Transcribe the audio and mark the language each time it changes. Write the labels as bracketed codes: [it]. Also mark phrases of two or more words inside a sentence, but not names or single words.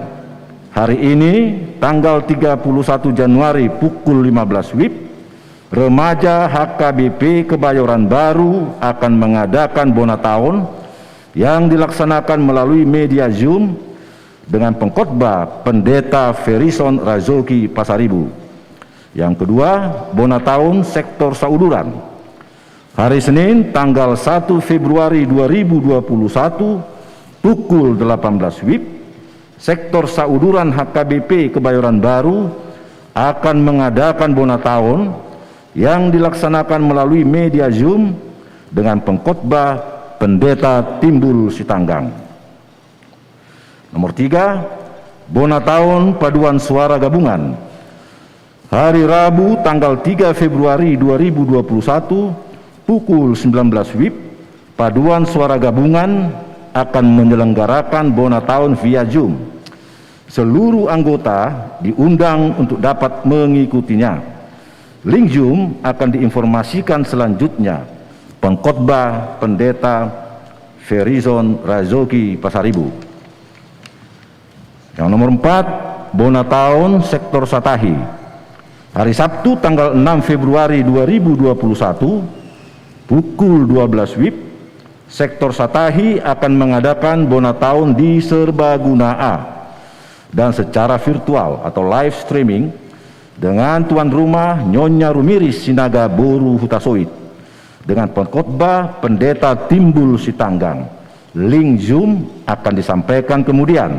[id] Hari ini tanggal 31 Januari pukul 15 WIB, remaja HKBP Kebayoran Baru akan mengadakan Bona Tahun yang dilaksanakan melalui media Zoom dengan pengkhotbah Pendeta Ferison Razoki Pasaribu. Yang kedua, Bona Tahun Sektor Sauduran. Hari Senin tanggal 1 Februari 2021 pukul 18 WIB, Sektor Sauduran HKBP Kebayoran Baru akan mengadakan bona tahun yang dilaksanakan melalui media Zoom dengan pengkhotbah Pendeta Timbul Sitanggang. Nomor 3, bona tahun paduan suara gabungan. Hari Rabu tanggal 3 Februari 2021 pukul 19 WIB, paduan suara gabungan akan menyelenggarakan bona tahun via Zoom. Seluruh anggota diundang untuk dapat mengikutinya. Link Zoom akan diinformasikan selanjutnya. Pengkhotbah Pendeta Ferizon Razoki Pasaribu. Yang nomor 4, bona tahun Sektor Satahi. Hari Sabtu tanggal 6 Februari 2021 pukul 12 WIB, Sektor Satahi akan mengadakan bona tahun di Serbaguna A dan secara virtual atau [en] live streaming [id] dengan tuan rumah Nyonya Rumiris Sinaga Boru Hutasoit dengan pengkhotbah Pendeta Timbul Sitanggang. Link Zoom akan disampaikan kemudian.